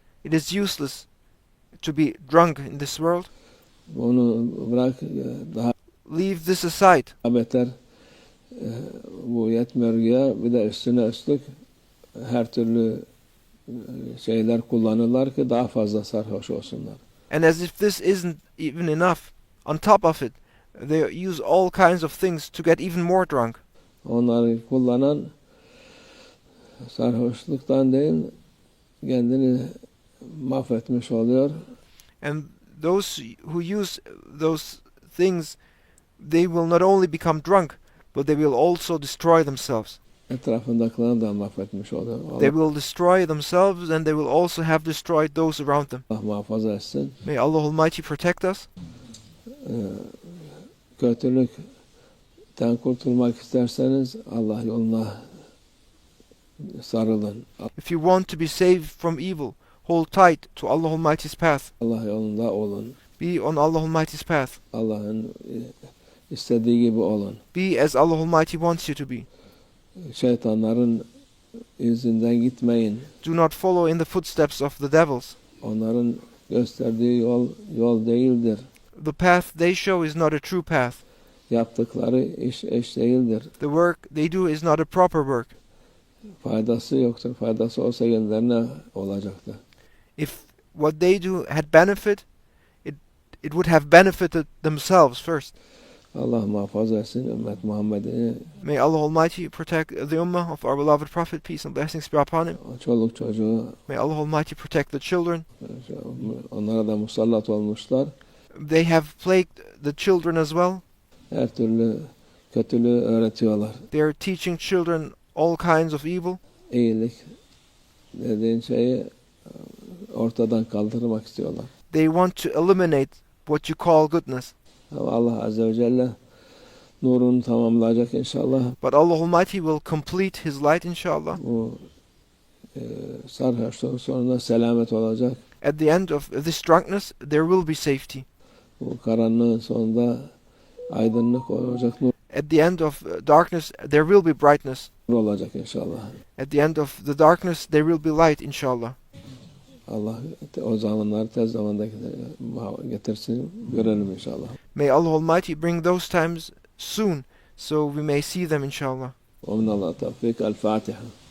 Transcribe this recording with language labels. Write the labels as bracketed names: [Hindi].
[English] It is useless to be drunk in this world. [Turkish] Bunu bırak, daha [English] Leave this aside. [Turkish] beter bu yetmiyor ya, bir de üstüne üstlük her türlü şeyler kullanırlar ki daha fazla sarhoş olsunlar. [English] And as if this isn't even enough, on top of it, they use all kinds of things to get even more drunk. [Turkish] Onları kullanan sarhoşluktan değil, kendini mahvetmiş oluyor. [English] And those who use those things, they will not only become drunk, but they will also destroy themselves. [Turkish] Etrafındakilerini da mahvetmiş oluyor. [English] They will destroy themselves and they will also have destroyed those around them. [Turkish] Allah muhafaza etsin. [English] May Allah Almighty protect us. [Turkish] Kötülükten kurtulmak isterseniz Allah yoluna sarılın. [English] If you want to be saved from evil, hold tight to Allah Almighty's path. [Turkish] Allah yolunda olun. [English] Be on Allah Almighty's path. [Turkish] Allah'ın istediği gibi olun. [English] Be as Allah Almighty wants you to be. [Turkish] Şeytanların izinden gitmeyin. [English] Do not follow in the footsteps of the devils. [Turkish] Onların gösterdiği yol değildir. [English] The path they show is not a true path. [Turkish] Yaptıkları iş değildir. [English] The work they do is not a proper work. [Turkish] Faydası yoktur. Faydası olsa kendilerine olacaktı. [English] If what they do had benefit, it would have benefited themselves first. [Turkish] Allah muhafaza etsin ümmet Muhammed'i. [English] May Allah Almighty protect the ummah of our beloved Prophet, peace and blessings be upon him. [Turkish] Çoluk çocuğu, [English] May Allah Almighty protect the children. [Turkish] onlara da musallat olmuşlar. [English] They have plagued the children as well. [Turkish] Her türlü kötülüğü öğretiyorlar. [English] They are teaching children all kinds of evil. [Turkish] İyilik dediğin şeyi ortadan kaldırmak istiyorlar. [English] They want to eliminate what you call goodness. [Turkish] Ama Allah Azze ve Celle nurunu tamamlayacak inşallah. [English] But Allah Almighty will complete His light inshallah. [Turkish] Bu sarhoşluğun sonunda selamet olacak. [English] At the end of this drunkenness, there will be safety. [Turkish] Bu karanlığın sonunda aydınlık olacak, nur [English] At the end of darkness, there will be brightness. [Turkish] olacak inşallah. [English] At the end of the darkness, there will be light inshallah. [Turkish] Allah o zamanları tez zamanda getirsin, görelim inşallah. [English] May Allah Almighty bring those times soon, so we may see them inshallah. [Arabic] ومن الله التوفيق. الفاتحة.